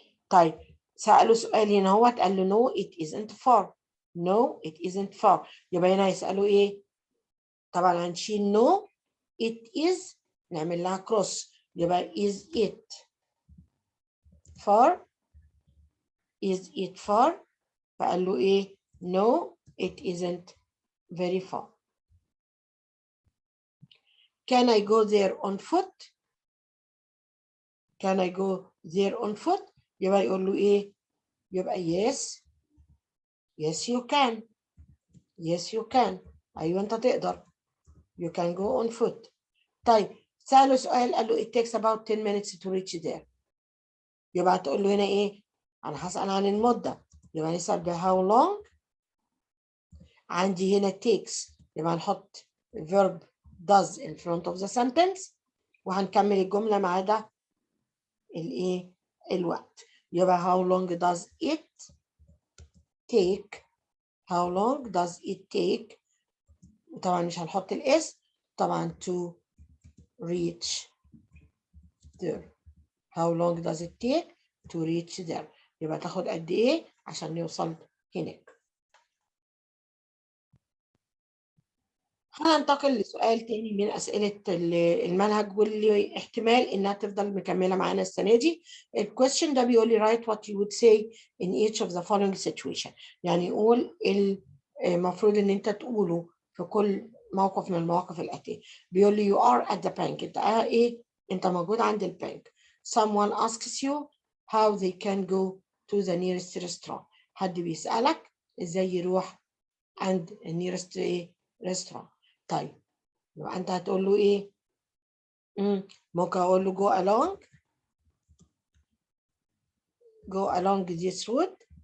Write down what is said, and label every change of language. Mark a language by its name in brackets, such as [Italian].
[Arabic] طيب سأله سؤال هنا هو قال له [English] no it isn't far. [Arabic] no it isn't far يبقى هنا هيسأله ايه طبعا هنشيل no it is نعمل لها cross يبقى [English] is it far is it far [Arabic] فقال له ايه no it isn't very far. [English] Can I go there on foot? Can I go there on foot? يبقى يقول له ايه يبقى yes you can yes you can [Arabic] ايوه انت تقدر [English] you can go on foot. [Arabic] طيب سأله سؤال قال له [English] it takes about 10 minutes to reach there [Arabic] يبقى هتقول له هنا ايه انا هسأل عن المدة يبقى نسأل ب how long [English] عندي هنا takes يبقى هنحط verb does in front of the sentence وهنكمل الجملة ما عدا الايه الوقت يبقى how long does it take how long does it take طبعا مش هنحط الاس طبعا to reach there how long does it take to reach there [Arabic] يبقى تاخد قد ايه عشان نوصل هناك. هننتقل لسؤال تاني من أسئلة المنهج واللي احتمال إنها تفضل مكملة معانا السنة دي. الكويستشن ده بيقول لي [English] write what you would say in each of the following situation. [Arabic] يعني يقول المفروض إن أنت تقوله في كل موقف من المواقف الآتية. [English] بيقول لي you are at the bank. [Arabic] أنت إيه؟ أنت موجود عند البنك. [English] Someone asks you how they can go to the nearest restaurant. [Arabic] حد بيسألك إزاي يروح عند nearest restaurant. طيب يبقى انت هتقول له ايه؟ ممكن اقول له [English] go along this road.